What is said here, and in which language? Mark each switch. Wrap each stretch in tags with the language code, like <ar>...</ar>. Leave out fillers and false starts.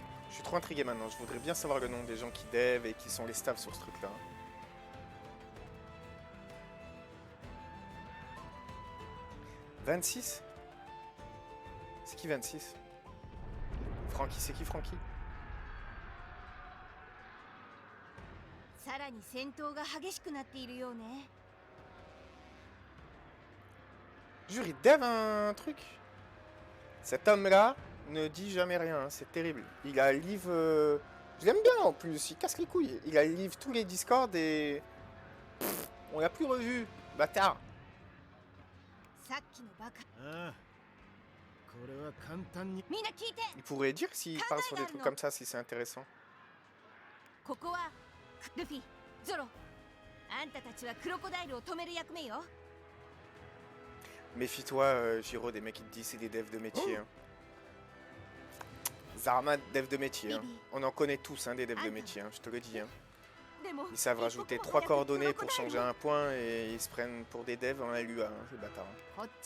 <fr>Je suis trop intrigué maintenant. Je voudrais bien savoir le nom des gens qui dev et qui sont les staffs sur ce truc-là. 26? C'est qui 26? Francky, c'est qui Francky?</fr> <ja>さらに戦闘が激しくなっているようね。</ja> <fr>Jure, il dev un truc. Cet homme-là ne dit jamais rien, hein, c'est terrible. Il a live... Je l'aime bien en plus, il casse les couilles. Il a live tous les Discord et... Pff, on l'a plus revu, bâtard.</fr> <ja>さっきのバカ。ああ。これは簡単に。みんな聞いて。</ja> <fr>Il pourrait dire s'il parle sur des trucs comme ça, si c'est intéressant.</fr> <ja>ここはルフィ、ゾロ。あんたたちはクロコダイルを止める役目よ。</ja> <fr>Méfie-toi, Giro, des mecs qui te disent c'est des devs de métier. Hein. Zarma, dev de métier. Hein. On en connaît tous, hein, des devs de métier, hein, je te le dis. Hein. Ils savent rajouter 3 coordonnées pour changer un point et ils se prennent pour des devs en LUA, hein, ces bâtards. Hein.</fr>